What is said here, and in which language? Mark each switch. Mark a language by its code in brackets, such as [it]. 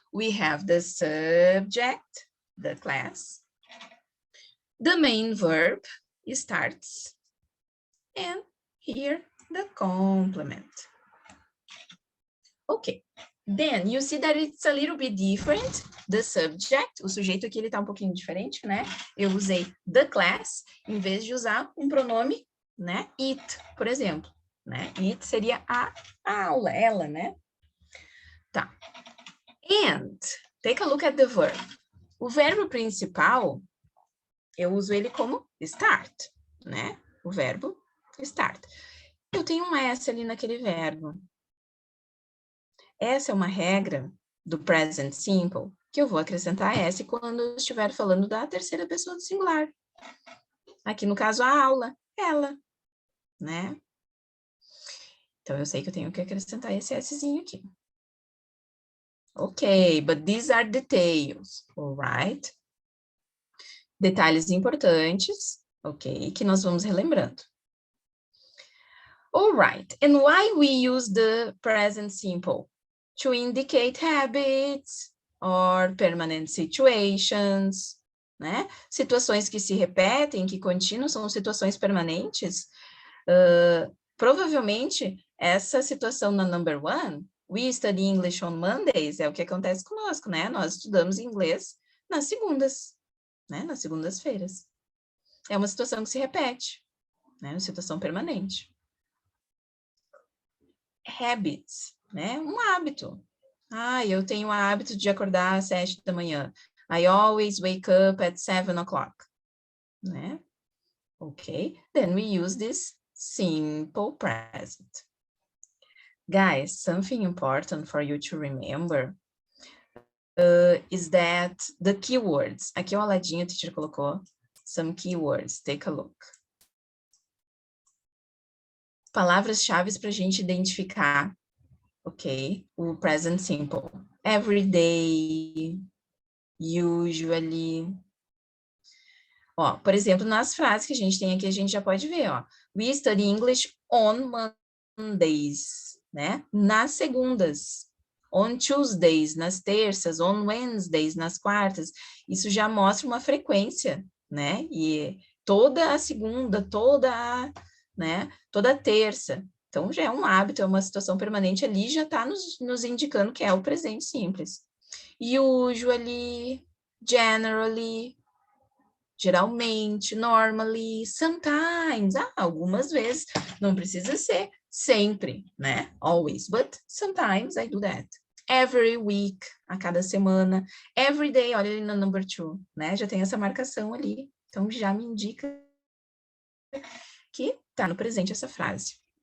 [en] We have the subject, the class. The main verb starts. And here, the complement. Okay. Then, you see that it's a little bit different. The subject, [pt] o sujeito aqui, ele tá um pouquinho diferente, né? Eu usei [en] the class, [pt] em vez de usar um pronome, né? It, por exemplo, né? It seria a aula, ela, né? Tá. [en] And, take a look at the verb. [pt] O verbo principal, eu uso ele como start, né? O verbo start. Eu tenho um S ali naquele verbo. Essa é uma regra do present simple que eu vou acrescentar S quando eu estiver falando da terceira pessoa do singular. Aqui no caso, a aula, ela, né? Então, eu sei que eu tenho que acrescentar esse Szinho aqui. [en] Ok, but these are details, all right? [pt] Detalhes importantes, ok, que nós vamos relembrando. [en] All right, and why we use the present simple? To indicate habits or permanent situations, né? [pt] Situações que se repetem, que continuam, são situações permanentes. Provavelmente, essa situação na number one, [en] we study English on Mondays, [pt] é o que acontece conosco, né? Nós estudamos inglês nas segundas, né? Nas segundas-feiras. É uma situação que se repete, né? Uma situação permanente. Habits, né? Um hábito. Ah, eu tenho o hábito de acordar às 7 da manhã. [en] I always wake up at 7 o'clock, né? Okay, then we use this simple present. Guys, something important for you to remember is that the keywords, [pt] aqui ao ladinho a teacher colocou [en] some keywords, take a look. [pt] Palavras-chave para a gente identificar, ok? [en] O present simple. Every day, usually. [pt] Ó, por exemplo, nas frases que a gente tem aqui, a gente já pode ver, ó. [en] We study English on Mondays, né? [pt] Nas segundas. [en] On Tuesdays, [pt] nas terças. [en] On Wednesdays, [pt] nas quartas. Isso já mostra uma frequência, né? E toda a segunda, toda a terça. Então, já é um hábito, é uma situação permanente ali, já está nos indicando que é o presente simples. [en] Usually, generally, [pt] geralmente, [en] normally, sometimes, [pt] algumas vezes, não precisa ser sempre, né? [en] Always, but sometimes I do that. Every week, [pt] a cada semana. [en] Every day, [pt] olha ali no number 2, né? Já tem essa marcação ali, então já me indica que tá no presente essa frase.